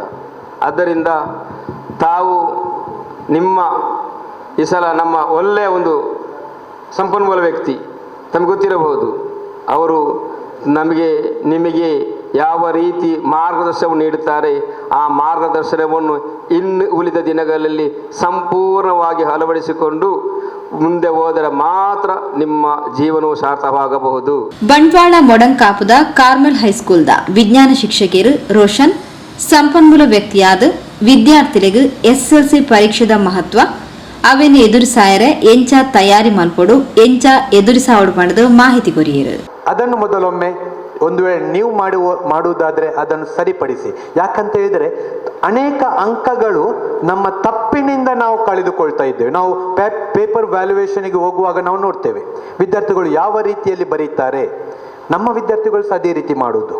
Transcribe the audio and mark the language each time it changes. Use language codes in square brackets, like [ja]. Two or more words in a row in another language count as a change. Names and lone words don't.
[kn] ಆದ್ದರಿಂದ ತಾವು ಈ ಸಲ ನಮ್ಮ ಒಳ್ಳೆಯ ಒಂದು ಸಂಪನ್ಮೂಲ ವ್ಯಕ್ತಿ ತಮಗೆ ಗೊತ್ತಿರಬಹುದು, ಅವರು ನಿಮಗೆ ಯಾವ ರೀತಿ ಮಾರ್ಗದರ್ಶನವನ್ನು ನೀಡುತ್ತಾರೆ, ಆ ಮಾರ್ಗದರ್ಶನವನ್ನು ಇನ್ನು ಉಳಿದ ದಿನಗಳಲ್ಲಿ ಸಂಪೂರ್ಣವಾಗಿ ಅಳವಡಿಸಿಕೊಂಡು ಮುಂದೆ ಹೋದರೆ ಮಾತ್ರ ನಿಮ್ಮ ಜೀವನವು ಸಾರ್ಥಕವಾಗಬಹುದು. [tcy] ಬಂಟ್ವಾಳ ಮೊಡಂಕಾಪುದ ಕಾರ್ಮೆಲ್ ಹೈಸ್ಕೂಲ್ದ ವಿಜ್ಞಾನ ಶಿಕ್ಷಕಿಯರು ರೋಷನ್ ಸಂಪನ್ಮೂಲ ವ್ಯಕ್ತಿಯಾದ ವಿದ್ಯಾರ್ಥಿಗಳಿಗೆ SSLC ಪರೀಕ್ಷೆದ ಮಹತ್ವ ಅವೇನು ಎದುರಿಸಾಯರೆ ಎಂಚ ತಯಾರಿ ಮಲ್ಪಡು ಎಂಚ ಎದುರಿಸಾವಡು ಪಡೆದು ಮಾಹಿತಿ ಕೊರಿಯರು. [kn] ಅದನ್ನು ಮೊದಲೊಮ್ಮೆ ಒಂದು ವೇಳೆ ನೀವು ಮಾಡುವುದಾದರೆ ಅದನ್ನು ಸರಿಪಡಿಸಿ. ಯಾಕಂತ ಹೇಳಿದರೆ ಅನೇಕ ಅಂಕಗಳು ನಮ್ಮ ತಪ್ಪಿನಿಂದ ನಾವು ಕಳೆದುಕೊಳ್ತಾ ಇದ್ದೇವೆ. ನಾವು [en] paper valuation [kn] ಹೋಗುವಾಗ ನಾವು ನೋಡ್ತೇವೆ ವಿದ್ಯಾರ್ಥಿಗಳು ಯಾವ ರೀತಿಯಲ್ಲಿ ಬರೀತಾರೆ, ನಮ್ಮ ವಿದ್ಯಾರ್ಥಿಗಳು ಸಹ ಅದೇ ರೀತಿ ಮಾಡುವುದು.